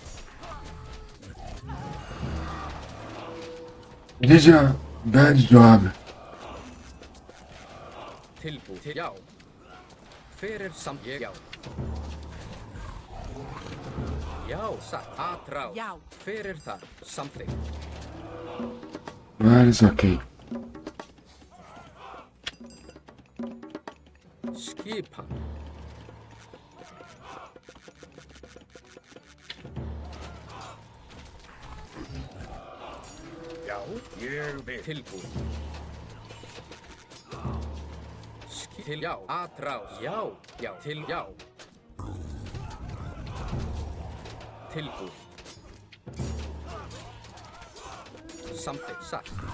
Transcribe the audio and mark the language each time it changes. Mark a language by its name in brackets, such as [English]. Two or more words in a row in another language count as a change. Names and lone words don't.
[English] Ninja, bad job. [Icelandic] Tilbú. Já. Hver er ég? Já. Já, satt. Atrás. Já. Hver er það? Samþykkt. [English] That is okay. [Icelandic] Skipan. Já, ég vil. Tilbúin. Til, já. Atrás. Já. Já. Til, já. Tilbúin. Samþykkt. Satt.